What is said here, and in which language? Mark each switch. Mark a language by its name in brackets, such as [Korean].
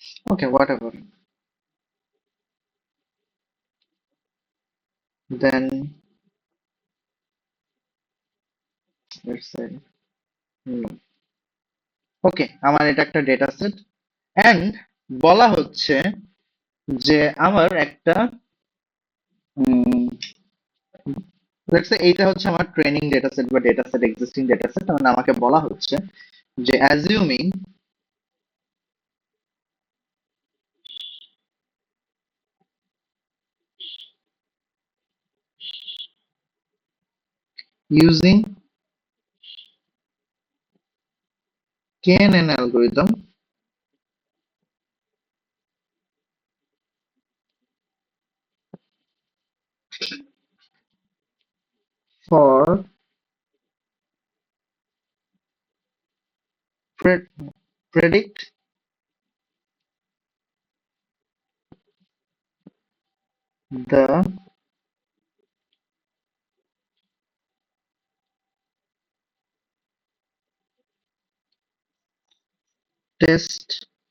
[English] Okay, whatever, then let's say no. [Bangla] ওকে, আমার এটা একটা ডেটা সেট এন্ড বলা হচ্ছে যে আমার একটা লেটস সে এইটা হচ্ছে আমার ট্রেনিং ডেটা সেট বা data set existing data set, মানে আমাকে বলা হচ্ছে যে assuming using [English] KNN algorithm for pre- predict the test